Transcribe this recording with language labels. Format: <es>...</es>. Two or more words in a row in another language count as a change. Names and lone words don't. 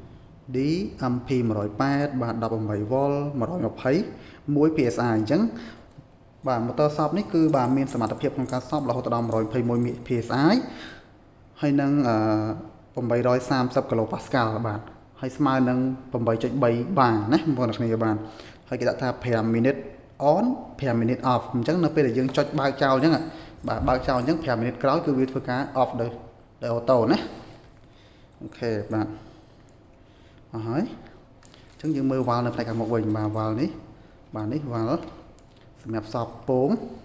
<km>DMP180 បាទ 18V 120 1PSI អញ្ចឹងបាទម៉ូទ័រសបនេះគឺបាទមានសមត្ថភាពក្នុងការសបរហូតដល់121 PSI ហើយ នឹង830គីឡូប៉ាស្កាល់បាទហើយស្មើនឹង 8.3 បារណាបងប្អូនអ្នកគ្នាបាទហើយគេដាក់ថា</km> <en>5 minute on 5 minute off</en> <km>អញ្ចឹងនៅពេលដែលយើងចុចបើកចោលអញ្ចឹងបាទបើកចោលអញ្ចឹង5 minute ក្រោយគឺវាធ្វើការ off ដោយអូតូណាអូខេបាទអស់ហើយអញ្ចឹងយើងមើលវ៉ាល់នៅផ្នែកខាងមុខវិញបាទវ៉ាល់នេះបាទនេះវ៉ាល់សម្រាប់សបពង</km>